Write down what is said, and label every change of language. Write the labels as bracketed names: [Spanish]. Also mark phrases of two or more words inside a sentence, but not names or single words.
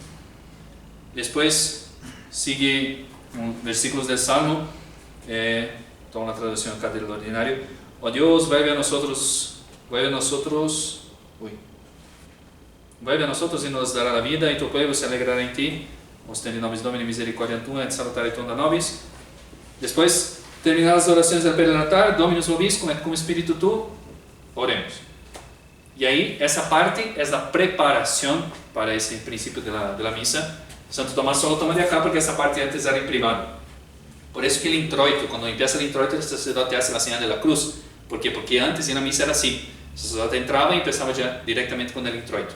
[Spanish] Después sigue versículos del Salmo, toda una traducción acá del ordinario. Oh Dios, vuelve a nosotros y nos dará la vida, y tu pueblo se alegrará en ti. [Latin] Ostende nobis Domini misericordia tua, et salutare tonda nobis. [Spanish] Después, terminar las oraciones del pie del altar, [Latin] Dominus vobiscum et cum spiritu tuo, [Spanish] oremos. Y ahí, esa parte es la preparación para ese principio de la misa. Santo Tomás solo toma de acá porque esa parte antes era en privado. Por eso que el introito, cuando empieza el introito, el sacerdote hace la señal de la cruz. ¿Por qué? Porque antes en la misa era así. El sacerdote entraba y empezaba ya directamente con el introito.